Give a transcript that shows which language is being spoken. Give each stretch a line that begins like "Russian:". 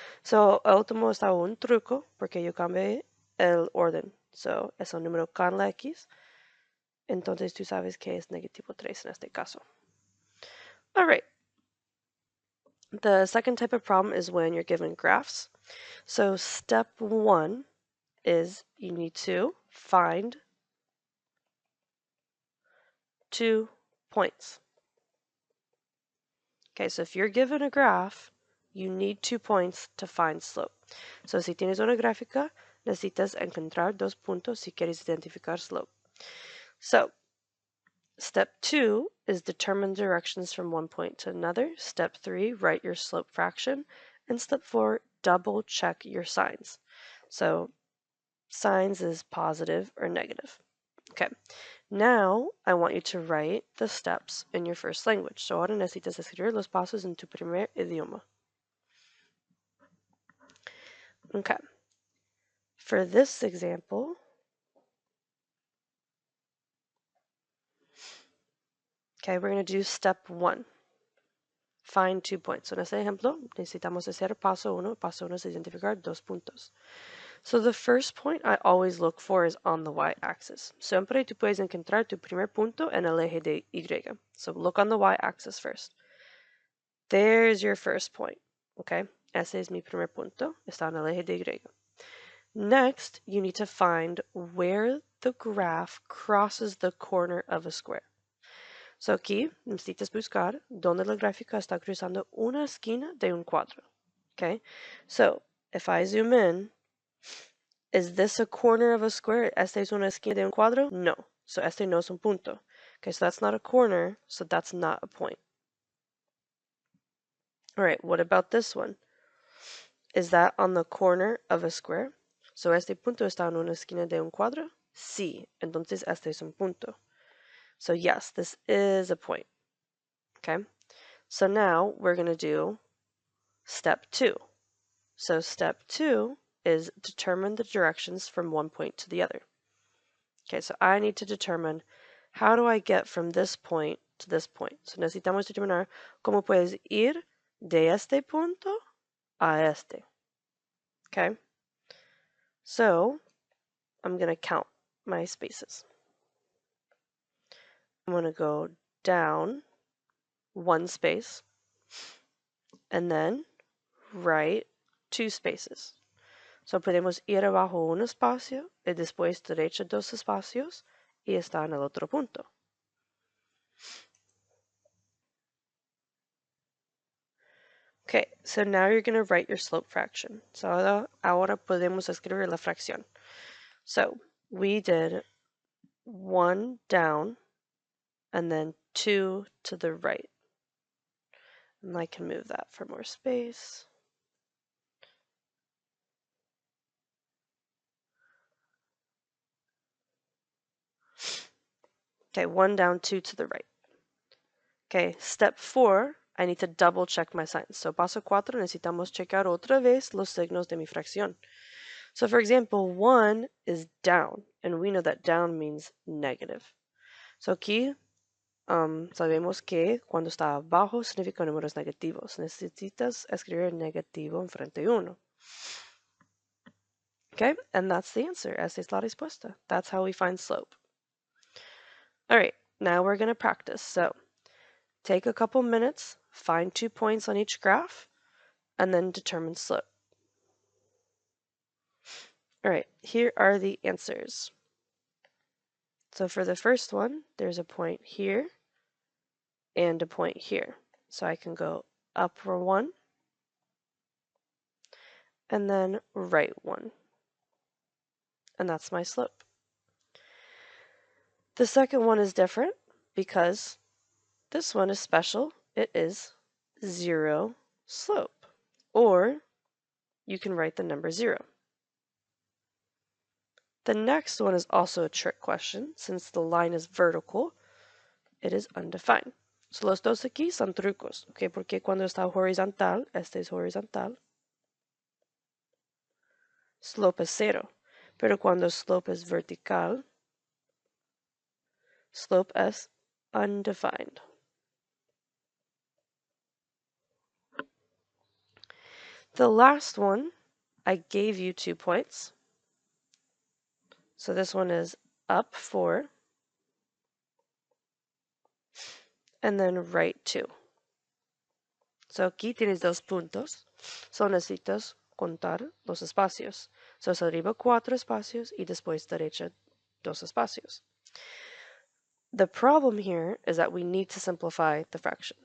Spanish: So el último está un truco porque yo cambié el orden. So es el número con la x. Entonces tú sabes que es negativo 3 en este caso.
English: All right. The second type of problem is when you're given graphs. So step 1 is you need to find 2 points. Okay, so if you're given a graph, you need 2 points to find slope.
Spanish: So si tienes una gráfica, necesitas encontrar 2 puntos si quieres identificar slope.
English: So step 2 is determine directions from one point to another. Step 3, write your slope fraction. And step 4, double check your signs. So signs is positive or negative. Okay, now I want you to write the steps in your first language.
Spanish: So ahora necesitas escribir los pasos en tu primer idioma.
English: Okay, for this example, okay, we're going to do step 1. Find 2 points.
Spanish: So en este ejemplo, necesitamos hacer paso 1. Paso 1 es identificar 2 puntos.
English: So the first point I always look for is on the y-axis.
Spanish: Siempre tú puedes encontrar tu primer punto en el eje de y.
English: So look on the y-axis first. There's your first point.
Spanish: Okay, ese es mi primer punto. Está en el eje de y.
English: Next, you need to find where the graph crosses the corner of a square.
Spanish: So aquí necesitas buscar dónde la gráfica está cruzando una esquina de un cuadro.
English: Okay, so if I zoom in, is this a corner of a square?
Spanish: ¿Esta es una esquina de un cuadro? No. So este no es un punto.
English: Okay, so that's not a corner, so that's not a point. All right, what about this one? Is that on the corner of a square?
Spanish: So este punto está en una esquina de un cuadro? Sí, entonces este es un punto.
English: So yes, this is a point. Okay, so now we're going to do step 2. So step 2 is determine the directions from one point to the other. Okay, so I need to determine how do I get from this point to this point.
Spanish: So necesitamos determinar cómo puedes ir de este punto a este.
English: Okay, so I'm going to count my spaces. I'm going to go down 1 space and then right 2 spaces.
Spanish: So podemos ir abajo un espacio y después derecha 2 espacios y está en el otro punto.
English: Okay, so now you're going to write your slope fraction.
Spanish: So ahora podemos escribir la fracción.
English: So we did 1 down and then 2 to the right. And I can move that for more space. Okay, 1 down, 2 to the right. Okay, step 4, I need to double check my signs.
Spanish: So paso 4, necesitamos checar otra vez los signos de mi fracción.
English: So for example, 1 is down, and we know that down means negative.
Spanish: So aquí sabemos que cuando está abajo significa números negativos. Necesitas escribir negativo enfrente de 1.
English: Okay, and that's the answer.
Spanish: Esta es la respuesta.
English: That's how we find slope. All right, now we're going to practice. So take a couple minutes, find 2 points on each graph, and then determine slope. All right, here are the answers. So for the first one, there's a point here and a point here. So I can go up 1 and then right 1. And that's my slope. The second one is different because this one is special. It is 0 slope. Or you can write the number 0. The next one is also a trick question. Since the line is vertical, it is undefined.
Spanish: So los dos aquí son trucos, ¿ok? Porque cuando está horizontal, este es horizontal, slope es 0. Pero cuando slope es vertical, slope es undefined.
English: The last one, I gave you 2 points. So this one is up 4 and then right 2.
Spanish: So aquí tienes 2 puntos. So necesitas contar los espacios. So es arriba 4 espacios y después derecha 2 espacios.
English: The problem here is that we need to simplify the fraction.